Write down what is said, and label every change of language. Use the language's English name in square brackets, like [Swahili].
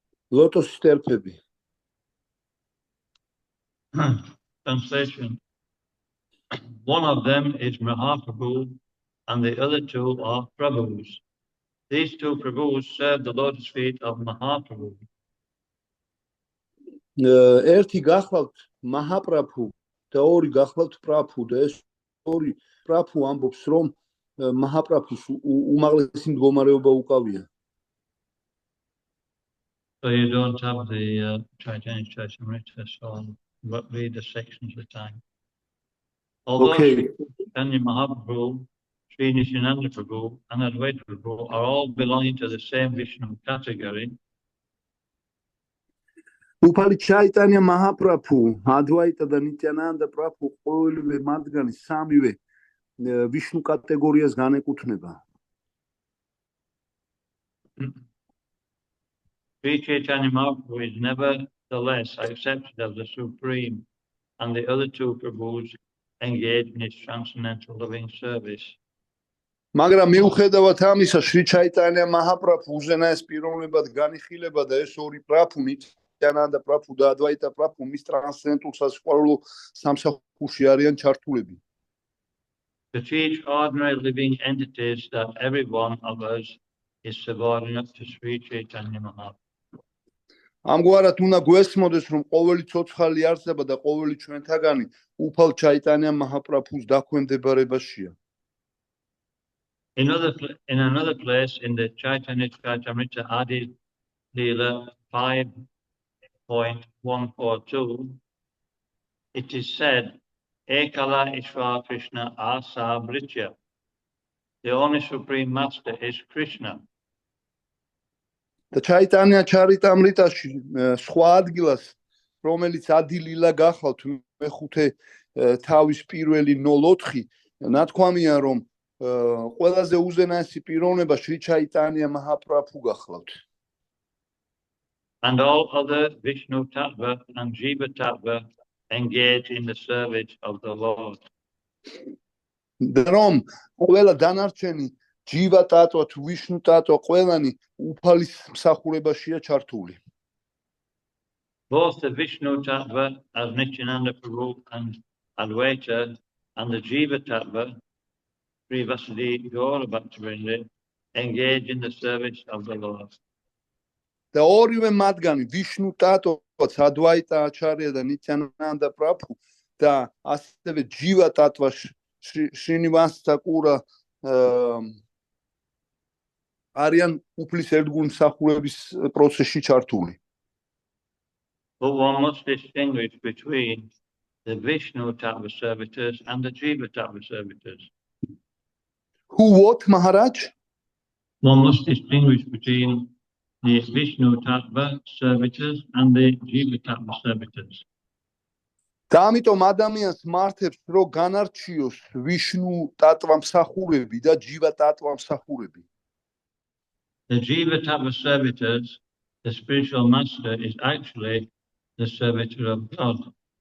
[English] Lotus sterpები. Translation. One of them is Mahaprabhu and the other two are Prabhus. These two Prabhus serve the lotus feet of Mahaprabhu. [Georgian] ერთი გახლავთ Mahaprabhu და ორი გახლავთ Prabhu და ეს ორი Prabhu ამბობს რომ Mahaprabhus უმაღლესი მდგომარეობა უკავია. [English] So you don't have the Chaitanya Charitamrita, so read the sections at a time. Although Chaitanya Mahaprabhu, Sri Nityananda Prabhu and Advaita Prabhu are all belonging to the same Vishnu category, [Georgian] უფალი Chaitanya Mahaprabhu, Advaita და Nityananda Prabhu ყოველივე მათგანი სამივე Vishnu კატეგორიას განეკუთვნება. [English] Sri Chaitanya Mahaprabhu is nevertheless accepted as the Supreme, and the other two Prabhus engage in his transcendental loving service. [Georgian] მაგრამ მიუხედავად ამისა, Sri Chaitanya Mahaprabhu უზენაეს პიროვნებად განიხილება და ეს ორი Prabhu ნიტიანანდა პრაბჰუ და ადვაიტა პრაბჰუ მის ტრანსცენდენტულ სასიყვარულო სამსახურში არიან ჩართულები. [English] To teach ordinary living entities that every one of us is subordinate to Sri Chaitanya Mahaprabhu. [Georgian] ამგვარად უნდა გვესმოდეს, რომ ყოველი ცოცხალი არსება და ყოველი ჩვენთაგანი უფალ ჩაიტანია მაჰაპრაბჰუს დაქვემდებარებაშია. [English] In another place in the Chaitanya Charitamrita Adi Leela 5.142, it is said, [Sanskrit] Ekala Ishvara Krishna Asa Britya. [English] The only Supreme Master is Krishna. [Georgian] და ჩაიტანია ჩარიტამრიტაში სხვა ადგილას, რომელიც ადილილა გახავთ მეხუთე თავის პირველი 0-4, ნათქვამია, რომ ყველაზე უზენაესი პიროვნება შრი ჩაიტანია მაჰაპრაბჰუ გახლავთ. [English] And all other Vishnu Tattva and Jiva Tattva engage in the service of the Lord. [Georgian] რომ ყველა დანარჩენი ჯივა ტატვა თუ ვიშნუ ტატვა ყველანი უფალის მსახურებაშია ჩართული. [English] Both the Vishnu Tattva as Nityananda Prabhu and Advaita and the Jiva Tattva, Sri Vasudeva Gaura Bhaktavinoda, engage in the service of the Lord. [Georgian] და ორივე მათგანი ვიშნუ ტატვაც ადვაიტა აჩარია და ნიტიანანდა პრაბჰუ და ასევე ჯივა ტატვა შრინივას თაკურა არიან უფლის ერთგული მსახურების პროცესში ჩართული. [English] But one must distinguish between the Vishnu Tattva servitors and the Jiva Tattva servitors. Who what, Maharaj? One must distinguish between the Vishnu Tattva servitors and the Jiva Tattva servitors. [Georgian] და ამიტომ ადამიანს მართებს, რომ განარჩიოს ვიშნუ ტატვა მსახურები და ჯივა ტატვა მსახურები. [English] The Jiva Tattva servitors, the spiritual master is actually the servitor of God.